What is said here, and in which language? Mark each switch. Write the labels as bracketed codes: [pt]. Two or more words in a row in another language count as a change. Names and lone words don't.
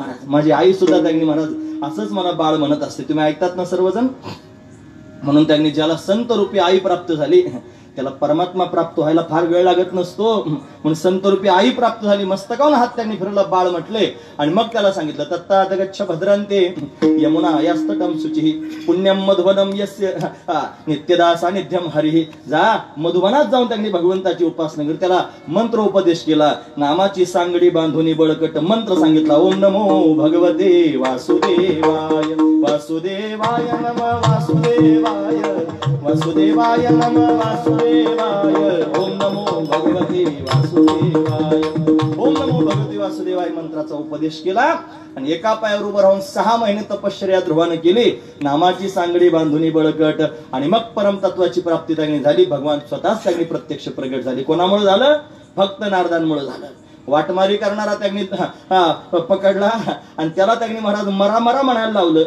[mr] महाराज माझी आई सुद्धा त्यांनी महाराज असंच मला बाळ म्हणत असते. तुम्ही ऐकतात ना सर्वजण. म्हणून त्यांनी ज्याला संत रूपी आई प्राप्त झाली त्याला परमात्मा प्राप्त व्हायला फार वेळ लागत नसतो. म्हणून संत रूपी आई प्राप्त झाली. मस्तकावर हात त्यांनी फिरवला, बाळ म्हटले आणि मग त्याला सांगितलं [sa] तत्तात गच्छ भद्रांते यमुना यास्तटम शुचिः पुण्यम मधुवनम यस्य नित्यदा सानिध्यम हरिः. [mr] जा मधुवनात जाऊन त्यांनी भगवंताची उपासना केली. त्याला मंत्र उपदेश केला. नामाची सांगडी बांधून बळकट मंत्र सांगितला. [sa] ओम नमो भगवते वासुदेवाय, वासुदेवाय नमः वासुदेवाय, वासुदेवाय नमः वासुदेवाय. ओम नमो भगवते वासुदेवाय, ओम नमो भगवते वासुदेवाय [mr] मंत्राचा उपदेश केला आणि एका पायावर उभं राहून 6 महिने तपश्चर्या ध्रुवानं केली. नामाची सांगडी बांधुनी बळकट आणि मग परमतत्वाची प्राप्ती त्यांनी झाली. भगवान स्वतःच त्यांनी प्रत्यक्ष प्रगट झाले. कोणामुळे झालं? भक्त नारदांमुळे झालं. वाटमारी करणारा त्यांनी पकडला आणि त्याला त्यांनी महाराज मरा मरा म्हणायला लावलं.